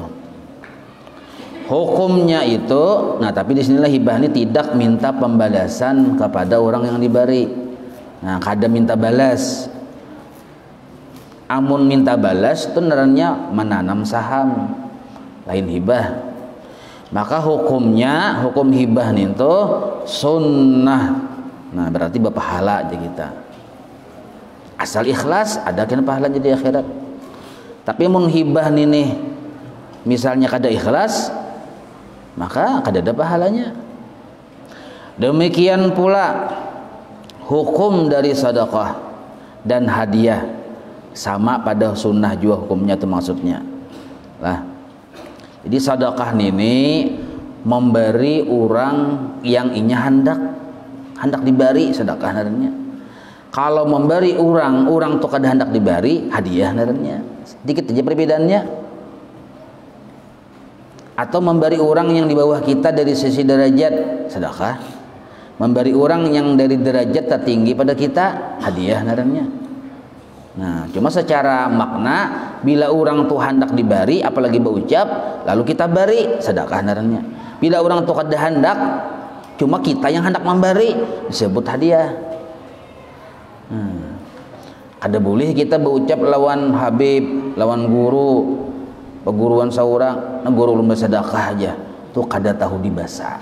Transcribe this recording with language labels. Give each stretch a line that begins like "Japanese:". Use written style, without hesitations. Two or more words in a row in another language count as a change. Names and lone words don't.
Indonesian: Hukumnya itu, tapi di sinilah hibah ini tidak minta pembalasan kepada orang yang diberi.
Banjar: Nah, kada minta balas. Amun minta balas itu narannya menanam saham, lain hibah.
Indonesian: Maka hukumnya, hukum hibah itu sunnah.
Banjar: Nah, berarti berpahala aja kita. Asal ikhlas, ada kan pahala jadi akhirat. Tapi mun hibah ini misalnya kada ikhlas, maka kada ada pahalanya.
Indonesian: Demikian pula hukum dari sedekah dan hadiah sama pada sunnah juga hukumnya itu maksudnya.
Banjar: Lah, jadi sedekah ini memberi orang yang inya hendak diberi sedekah narannya. Kalau memberi orang tuh kada hendak diberi, hadiah narannya.
Indonesian: Sedikit aja perbedaannya. Atau memberi orang yang di bawah kita dari sisi derajat, sedekah.
Banjar: Memberi orang yang dari derajat tertinggi pada kita, hadiah narannya. Nah, cuma secara makna, bila orang tuh hendak diberi, apalagi berucap, lalu kita beri, sedekah narannya. Bila orang tuh kada hendak, cuma kita yang hendak memberi, disebut hadiah. Kada boleh kita berucap lawan habib, lawan guru, peguruan seorang, guru belum bersedekah aja, tuh kada tahu dibasa.